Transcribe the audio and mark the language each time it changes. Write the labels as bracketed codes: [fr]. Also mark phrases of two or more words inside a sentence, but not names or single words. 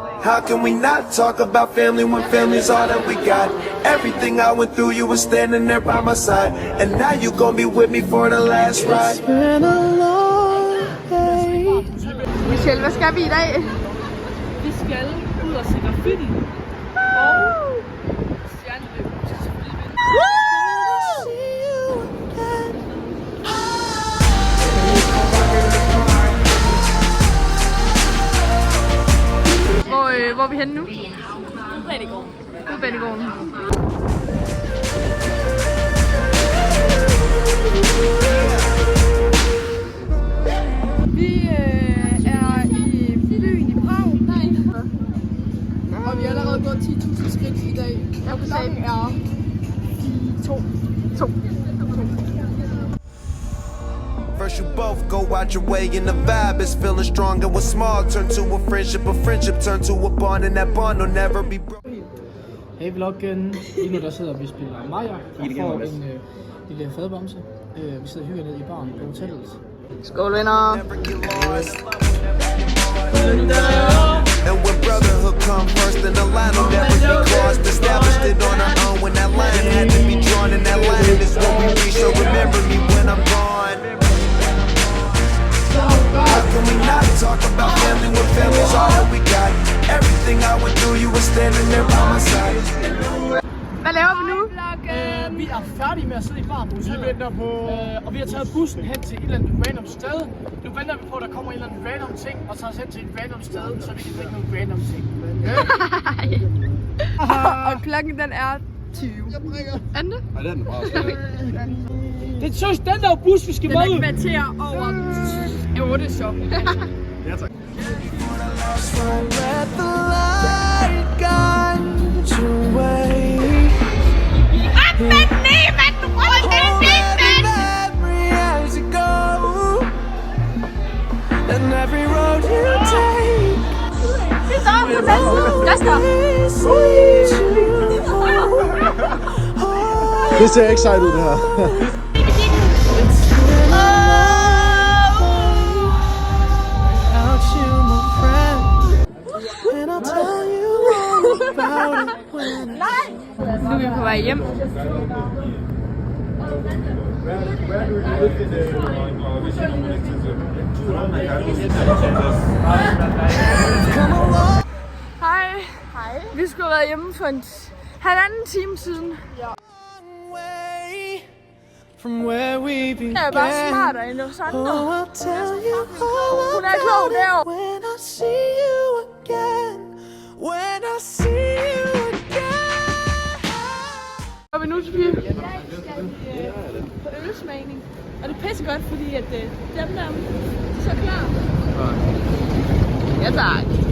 [en] How can we not talk about family when family's all that we got? Everything I went through, you were standing there by my side. And now you gon' be with me for the last ride. It's been a long day. [da] Michelle, hvad skal vi i dag? Vi skal ud og se graffiti. Og stjerneløb. Hvor er vi henne nu? Banegården. Banegården. Vi er i byen i Prag. Og vi har allerede gået 10.000 skridt i dag. Og klokken er 2. [en] First you both go out your way and the vibe is feeling strong. And what's small turn to a friendship turn to a bond, and that bond will never be broken. [da] Hey vloggen, lige nu der sidder vi og spiller Maja og får en lille fadbamse. Vi sidder og hygger ned i baren på hotellet. Skål venner! [en] And when brotherhood come first, then the line will never be crossed. Established it on our own when that line had to be drawn, and that line is what we reach. So remember me when I'm gone. How can we not talk about family when family's all that we got? Everything I went through, you were standing there by my side. [da] Hvad laver vi nu? Vi er færdige med at sidde i barbussen. Vi venter på... og vi har taget bussen hen til et eller andet random sted. Nu venter vi på, at der kommer en eller anden random ting, og tager os hen til et random sted, så vi kan drikke nogle random ting. Og klokken den er 20. Ande? Nej, den er bare Det er så den der bus, vi skal med. Den er kvarter over 8 så. Ja, tak. [en] And every road you take, [da] Det ser ikke sejt ud, det her. Nu er vi på vej hjem. Hej. Vi skulle have været hjemme for en halvanden time siden. [en] from where we began. [da] Jeg er bare smartere end os andre. [en] Oh, I'll tell you [da] Hun er klog derovre. [en] when I see you again. When I see you again. [da] Hvor er vi nu, Sofie? På ølsmagning. Og det er pissegodt, fordi at dem der er så klar. Ja, tak.